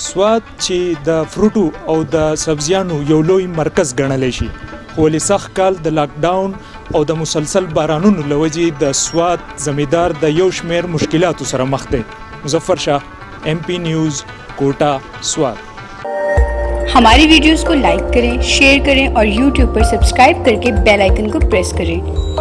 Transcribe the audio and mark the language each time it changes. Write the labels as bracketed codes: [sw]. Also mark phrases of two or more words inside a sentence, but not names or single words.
[ps] سواد چې د فروټو او د سبزیانو یو لوی مرکز ګڼلی شي، خو ولې سخت کال د لاک ډاون او د مسلسل بارانونو له وجې د سواد زمیندار د یو شمیر مشکلاتو سره مخ دی. مظفر شاه، ایم پی نیوز، کوټا، سواد. [ur] ہماری ویڈیوز کو لائک کریں، شیئر کریں اور YouTube پر سبسکرائب کر کے [en] bell icon [ur] کو پریس کریں